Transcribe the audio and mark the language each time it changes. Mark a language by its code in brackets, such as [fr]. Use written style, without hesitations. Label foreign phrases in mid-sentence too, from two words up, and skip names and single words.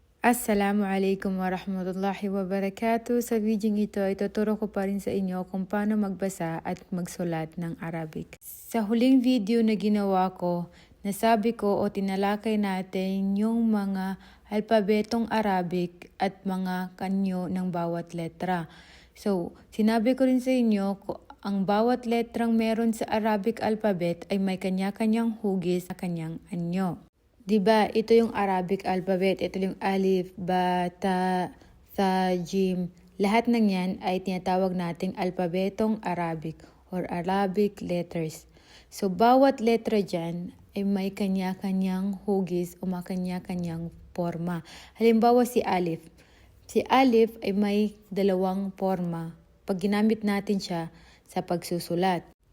[ar] السلام عليكم ورحمة الله وبركاته. [tl] Sa video ito ay tuturo ko pa rin sa inyo kung paano magbasa at magsulat ng Arabic. Sa huling video na ginawa ko, nasabi ko o tinalakay natin yung mga alpabetong Arabic at mga kanyo ng bawat letra. So, sinabi ko rin sa inyo ang bawat letrang meron sa [en] Arabic alphabet [tl] ay may kanya-kanyang hugis sa kanyang anyo. Diba, ito yung [en] Arabic alphabet. [tl] Ito yung [ar] ألف، باء، تاء، ثاء، جيم. [tl] Lahat ng yan ay tinatawag nating alpabetong Arabic or [en] Arabic letters. [tl] So, bawat letra dyan ay may kanya-kanyang hugis o may kanya-kanyang forma. Halimbawa si alif. Si alif ay may dalawang forma pag ginamit natin siya sa pagsusulat.